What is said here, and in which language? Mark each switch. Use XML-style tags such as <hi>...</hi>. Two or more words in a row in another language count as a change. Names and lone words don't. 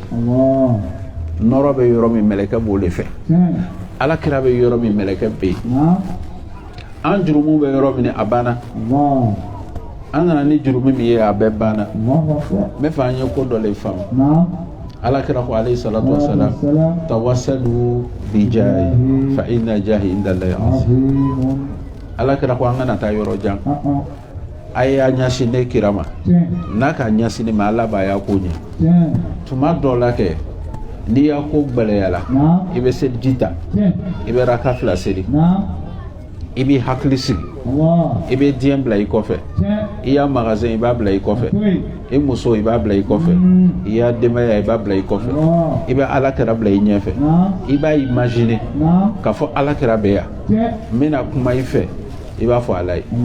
<bm>Nɔrɔ bɛ yɔrɔ min mɛlɛkɛ b'o le fɛ. Ala kira bɛ yɔrɔ min mɛlɛkɛ bɛ yen. An jurumu bɛ yɔrɔ min a banna. An nana ni jurumu min ye a bɛɛ banna. N bɛ fɛ an ye ko dɔ le faamu. Ala kira ko</bm> <ar>عليه الصلاة والسلام توسلوا بجاهي فإن جاهي عند الله عظيم.</ar> <bm>Ala kira ko an kana taa yɔrɔ jan. A y'a ɲɛsin ne kira ma. N'a ka ɲɛsin ne ma Ala b'a y'a ko ɲɛ. Tuma dɔw la kɛ n'i y'a ko gɛlɛyala i bɛ seliji ta i bɛ raka 2 seli i b'i hakili sigi i bɛ diɲɛ bila i kɔfɛ i y'a magasin i b'a bila i kɔfɛ i muso i b'a bila i kɔfɛ i y'a denbaya i b'a bila i kɔfɛ i bɛ Ala kira bila i ɲɛfɛ i b'a imaginer k'a fɔ Ala kira bɛ yan n bɛna kuma i fɛ i b'a fɔ Ala ye</bm>